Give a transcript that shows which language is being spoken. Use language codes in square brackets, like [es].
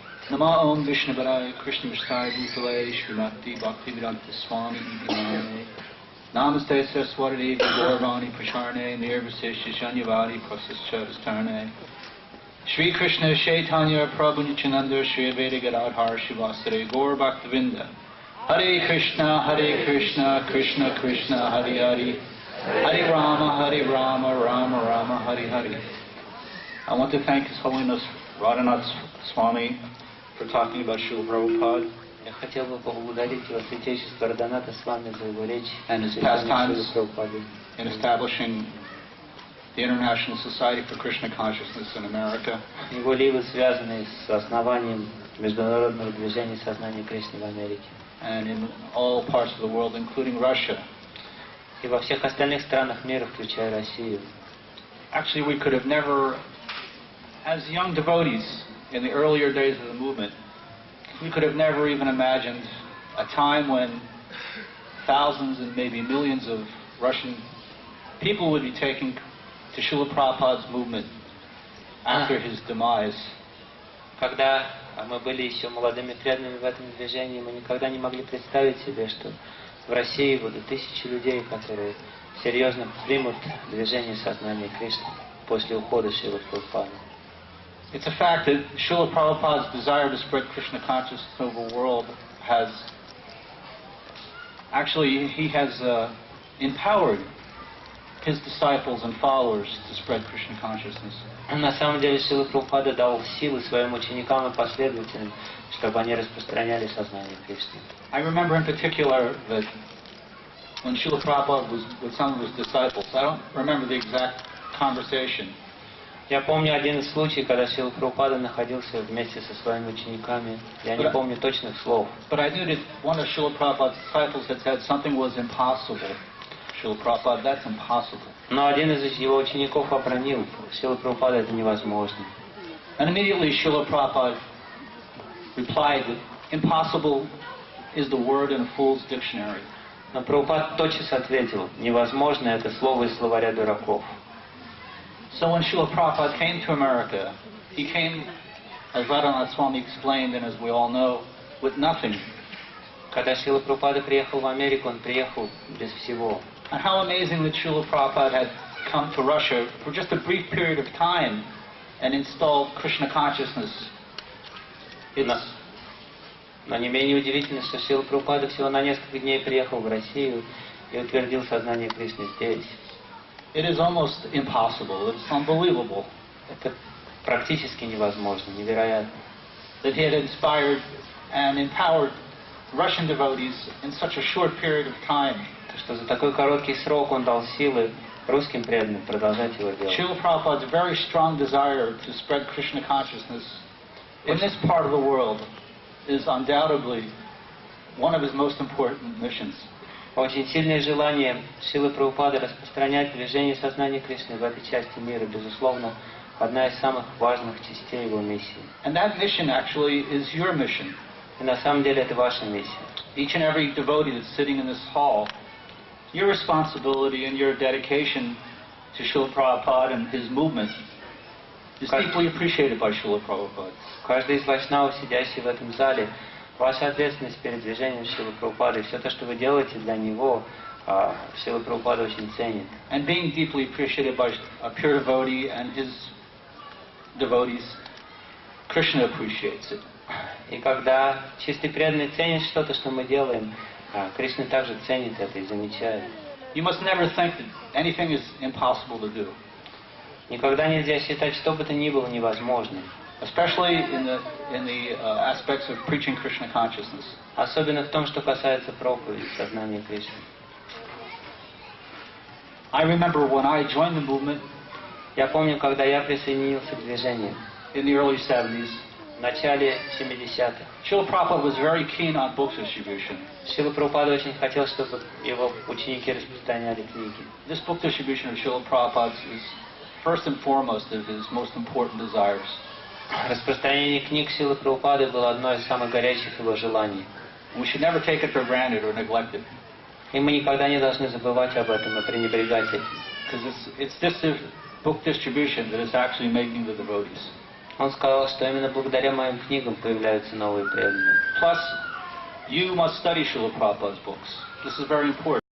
[sa] Nama Om Vishnu Padaya Krishna Vishtai Bhutale Srimati Bhaktivedanta Swami Idhyane Namaste Saraswati Gauravani Prasharne Nirvasesha Shanyavadi Prasaschatastarne Shri Krishna Chaitanya Prabhu Nityananda Shri Veda Gadadhar Shivasare Gaur Bhaktivinda Hare Krishna Krishna Krishna Hare Hare Hare Rama Rama Rama Hare Hare. [en] I want to thank His Holiness Radhanath Swami for talking about Srila Prabhupada. [ru] Я хотел бы поблагодарить его святейшество Радханатха Свами за его речь [en] and his pastimes in establishing the International Society for Krishna Consciousness in America. [ru] Его ливы, связанные с основанием международного движения сознания Кришны в Америке. [en] And in all parts of the world, including Russia. [ru] И во всех остальных странах мира, включая Россию. [en] Actually, we could have never, as young devotees in the earlier days of the movement, we could have never even imagined a time when thousands and maybe millions of Russian people would be taking to Srila Prabhupada's movement after his demise. [ru] Когда мы были еще молодыми преданными в этом движении, мы никогда не могли представить себе, что в России будут тысячи людей, которые серьезно примут движение сознания Кришны после ухода Шрилы Прабхупады. [en] It's a fact that Srila Prabhupada's desire to spread Krishna consciousness over the world has actually, he has empowered his disciples and followers to spread Krishna consciousness. [ru] На самом деле Шрила Прабхупада дал силы своим ученикам и последователям, чтобы они распространяли сознание Кришны. [en] I remember in particular that when Srila Prabhupada was with some of his disciples, I don't remember the exact conversation. [ru] Я помню один из случаев, когда Шрила Прабхупада находился вместе со своими учениками. Я не помню точных слов. [en] But I knew that one of Srila Prabhupada's disciples had said something was impossible. Srila Prabhupada, that's impossible. [ru] Но один из его учеников обронил: Шрила Прабхупада, это невозможно. [en] And immediately Srila Prabhupada replied that impossible is the word in a fool's dictionary. [ru] Но Прабхупада тотчас ответил: невозможно — это слово из словаря дураков. [en] So when Srila Prabhupada came to America, he came, as Radhanath Swami explained, and as we all know, with nothing. [ru] Когда Шрила Прабхупада приехал в Америку, он приехал без всего. [en] And how amazing that Srila Prabhupada had come to Russia for just a brief period of time and installed Krishna consciousness. [ru] Но не менее удивительно, что Шрила Прабхупада всего на несколько дней приехал в Россию и утвердил сознание Кришны здесь. [en] It is almost impossible. It's unbelievable. [ru] Это практически невозможно, невероятно. [en] That he had inspired and empowered Russian devotees in such a short period of time. [ru] Что за такой короткий срок он дал силы русским преданным продолжать его делать. [en] Srila Prabhupada's very strong desire to spread Krishna consciousness in this part of the world is undoubtedly one of his most important missions. [ru] Очень сильное желание Шрилы Прабхупады распространять движение сознания Кришны в этой части мира, безусловно, одна из самых важных частей его миссии. [en] And that mission actually is your mission. [ru] И на самом деле это ваша миссия. [en] Each and every devotee that's sitting in this hall, your responsibility and your dedication to Srila Prabhupada and his movement is deeply appreciated by Srila Prabhupada. [ru] Каждый из вайшнавов, сидящий в этом зале, ваша ответственность перед движением Шрилы Прабхупады, и все то, что вы делаете для него, Шрила Прабхупада очень ценит. [en] And being deeply appreciated by a pure devotee and his devotees, Krishna appreciates it. [ru] И когда чистый преданный ценит что-то, что мы делаем, Кришна также ценит это и замечает. [en] You must never think that anything is impossible to do. [ru] Никогда нельзя считать, что бы то ни было невозможным. [en] Especially in the aspects of preaching Krishna consciousness. [ru] Особенно в том, что касается проповеди сознания Кришны. [en] I remember when I joined the movement. [ru] Я помню, когда я присоединился к движению. [en] In the early 70s. [ru] В начале 70-х. [en] Srila Prabhupada was very keen on book distribution. [ru] Шрила Прабхупада очень хотел, чтобы его ученики распространяли книги. [en] This book distribution of Srila Prabhupada is first and foremost of his most important desires. [ru] Распространение книг Шрилы Прабхупады было одно из самых горячих его желаний. [en] We should never take it for granted or neglect it. [ru] И мы никогда не должны забывать об этом и пренебрегать этим. [en] Because it's this book distribution that is actually making the devotees. [ru] Он сказал, что именно благодаря моим книгам появляются новые преданные. [en] Plus, you must study Srila Prabhupada's books. This is very important.